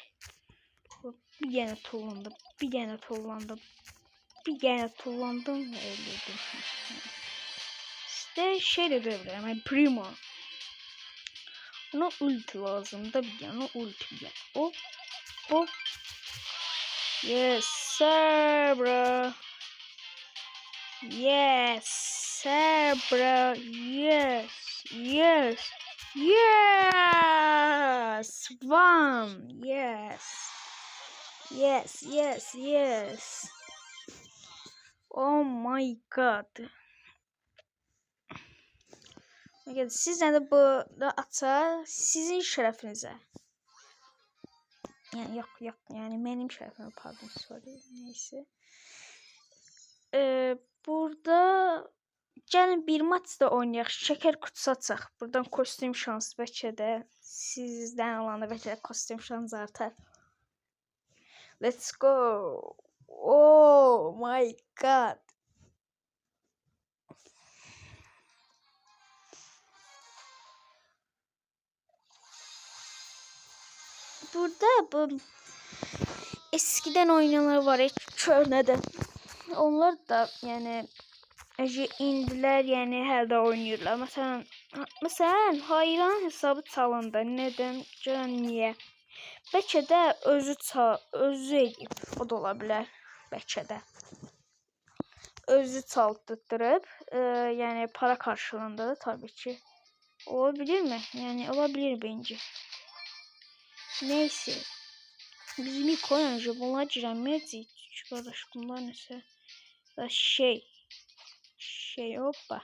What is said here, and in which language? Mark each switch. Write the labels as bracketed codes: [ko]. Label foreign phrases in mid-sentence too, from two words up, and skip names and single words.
[tr] Bir gene tullandım. Ve öldürdüm. İşte de diyebilirim. Yani Primo. Ona ulti lazım da bir yana ulti bir yana. Hop. [en] Yes sir bro. Yes sir bro. Yes. One. Yes. Oh my god. [tr] Sizden de bu da atar sizin şerefinize. Yani yok yani benim şerefime pardon sorry neyse. [az] Burada gəlin bir maç da oynayaq. Şeker kutusu açaq. Buradan kostüm şansı bəlkə də sizdən olanda bəlkə də kostüm şansı artar. [en] Let's go. Oh my god. [tr] Burada bu eskiden oynayanlar var ya köhnədən. Onlar da yani indiler yani her de oynuyorlar. Mesela hayran hesabı çalındı. Neden? Niye? [az] Bəlkə də özü edib. O da ola bilər. Bəlkə də. Özü çaldırıb, [tr] yani para karşılığında da tabii ki. Olabilir mi? Yani olabilir bence. Neyse. Bizim ilk oyuncu bunlar giremeyecek. Şu kardeş bunlar neyse. Hoppa.